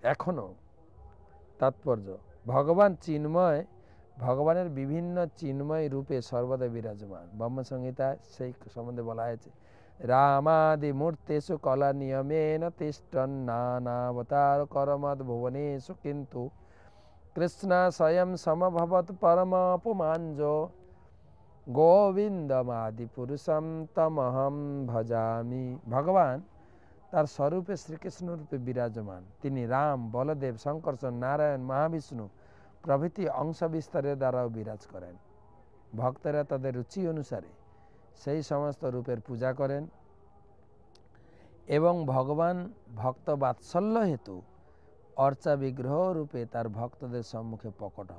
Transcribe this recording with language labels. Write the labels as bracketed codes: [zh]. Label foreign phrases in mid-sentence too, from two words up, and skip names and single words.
[bn] এখনো তাৎপর্য ভগবান চিন্ময়, ভগবানের বিভিন্ন চিন্ময় রূপে সর্বদা বিরাজমান। ব্রহ্মসংহিতা সেই সম্বন্ধে বলা হয়েছে, [sa] রামাদি মূর্তেষু কলা নিয়মেন তিষ্ঠন নানাবতার করমদ ভুবনেষু কিন্তু কৃষ্ণ স্বয়ং সমভবত পরমাপুমাঞ্জ গোবিন্দমাদি পুরুষম তমহম ভজামি। [bn] ভগবান তার স্বরূপে শ্রীকৃষ্ণ রূপে বিরাজমান। তিনি রাম, বলদেব, শঙ্কর্ষণ, নারায়ণ, মহাবিষ্ণু প্রভৃতি অংশ বিস্তারের দ্বারাও বিরাজ করেন। ভক্তরা তাদের রুচি অনুসারে সেই সমস্ত রূপের পূজা করেন এবং ভগবান ভক্ত বাৎসল্য হেতু অর্চা বিগ্রহ রূপে তার ভক্তদের সম্মুখে প্রকট হন।